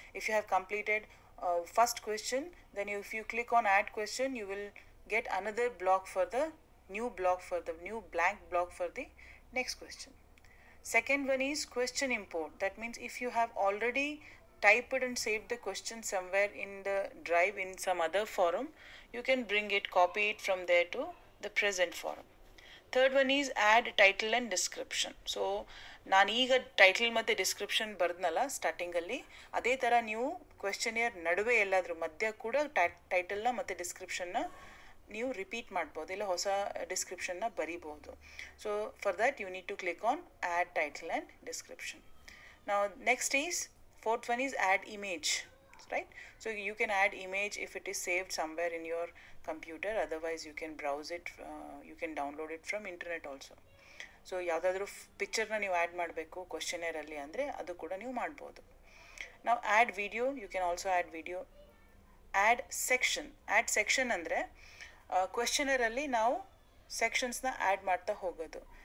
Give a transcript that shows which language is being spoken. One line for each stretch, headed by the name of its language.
English: If you have completed first question, then if you click on add question, you will get another block for the new blank block for the next question. Second one is question import. That means if you have already typed and saved the question somewhere in the drive in some other forum, you can bring it, copy it from there to the present forum. Third one is add title and description.
Kannada: So ನಾನೀಗ title ಮತ್ತು description ಬರ್ದ್ನಲ್ಲ ಸ್ಟಾರ್ಟಿಂಗಲ್ಲಿ, ಅದೇ ಥರ ನೀವು ಕ್ವೆಶ್ಚನಿಯರ್ ನಡುವೆ ಎಲ್ಲಾದರೂ ಮಧ್ಯ ಕೂಡ ಟೈಟಲ್ನ ಮತ್ತು ಡಿಸ್ಕ್ರಿಪ್ಷನ್ನ ನೀವು ರಿಪೀಟ್ ಮಾಡ್ಬೋದು, ಇಲ್ಲ ಹೊಸ ಡಿಸ್ಕ್ರಿಪ್ಷನ್ನ ಬರಿಬೋದು.
English: So for that you need to click on add title and description. Now next is, fourth one is add image, right? So you can add image if it is saved somewhere in your computer, otherwise you can browse it, you can download it from internet also.
Kannada: So ಯಾವುದಾದ್ರೂ ಪಿಕ್ಚರ್ನ ನೀವು add ಮಾಡಬೇಕು ಕ್ವೆಶ್ಚನೇರಲ್ಲಿ ಅಂದರೆ ಅದು ಕೂಡ ನೀವು ಮಾಡ್ಬೋದು. ನಾವು add video,
English: You can also add video.
Kannada: Add section ಅಂದರೆ ಕ್ವೆಶ್ಚನರಲ್ಲಿ ನಾವು ಸೆಕ್ಷನ್ಸ್ನ ಆ್ಯಡ್ ಮಾಡ್ತಾ ಹೋಗೋದು.